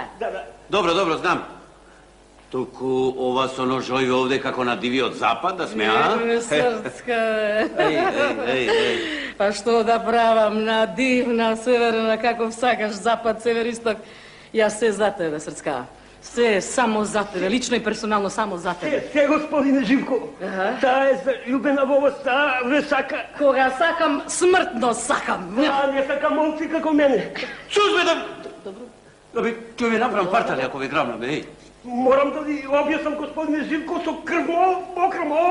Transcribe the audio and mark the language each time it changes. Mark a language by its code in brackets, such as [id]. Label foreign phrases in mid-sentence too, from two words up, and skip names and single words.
[mk] Добро, знам. Туку ова со ножови овде како на дивиот запад, да сме, а? Не, срцка, Еј. Па што да правам на дивна, северна, каков сакаш, запад, север, исток. Јас се за тебе, срцка. [sr] Sve je samo za tebe, lično i personalno samo za tebe. [mk] Все, господине Живко. Таа е заљубена во вас, таа ве сака. Кога сакам, смртно сакам. Таа не сака момци како мене. Чуз бе да би ќе ви направам партали ако ви грамна, бе. Морам да ви објаснам, господине Живко, со крвмо, покрмо,